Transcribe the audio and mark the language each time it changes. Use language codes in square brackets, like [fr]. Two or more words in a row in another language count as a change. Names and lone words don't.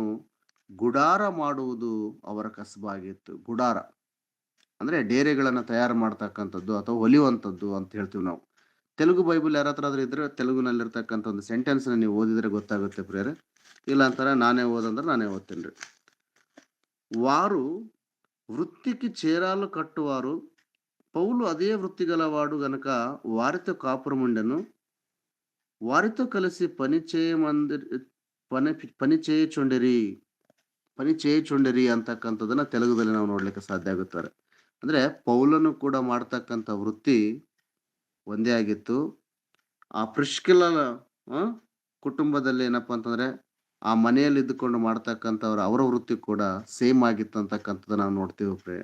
[kn] ಗುಡಾರ ಮಾಡುವುದು ಅವರ ಕಸಬಾಗಿತ್ತು. ಗುಡಾರ ಅಂದ್ರೆ ಡೇರೆಗಳನ್ನ ತಯಾರು ಮಾಡ್ತಕ್ಕಂಥದ್ದು ಅಥವಾ ಹೊಲಿಯುವಂಥದ್ದು ಅಂತ ಹೇಳ್ತೀವಿ ನಾವು. ತೆಲುಗು ಬೈಬಲ್ ಯಾರ ಹತ್ರ ಆದ್ರೂ ಇದ್ರೆ ತೆಲುಗುನಲ್ಲಿರ್ತಕ್ಕಂಥ ಒಂದು ಸೆಂಟೆನ್ಸ್ ನೀವು ಓದಿದ್ರೆ ಗೊತ್ತಾಗುತ್ತೆ ಪ್ರಿಯರೇ. ಇಲ್ಲ ಅಂತಾರ ನಾನೇ ಓದಂದ್ರೆ ನಾನೇ ಓದ್ತೇನ್ರಿ. [te] వారు వృత్తికి చీరాలు కట్టువారు, పౌలు అదే వృత్తి గలవాడు గనక వారితో కాపురముండెను. వారితో కలిసి పని చేయుచుండిరి [kn] ಅಂತಕ್ಕಂಥದನ್ನ ತೆಲುಗುದಲ್ಲಿ ನಾವು ನೋಡ್ಲಿಕ್ಕೆ ಸಾಧ್ಯ ಆಗುತ್ತಾರೆ. ಅಂದ್ರೆ ಪೌಲನು ಕೂಡ ಮಾಡ್ತಕ್ಕಂಥ ವೃತ್ತಿ ಒಂದೇ ಆಗಿತ್ತು. ಆ ಪ್ರಿಸ್ಕಿಲ ಕುಟುಂಬದಲ್ಲಿ ಏನಪ್ಪಾ ಅಂತಂದ್ರೆ ಆ ಮನೆಯಲ್ಲಿ ಇದ್ದುಕೊಂಡು ಮಾಡ್ತಕ್ಕಂಥವ್ರು ಅವರ ವೃತ್ತಿ ಕೂಡ ಸೇಮ್ ಆಗಿತ್ತು ಅಂತಕ್ಕಂಥದ್ದು ನಾವು ನೋಡ್ತೀವಿ.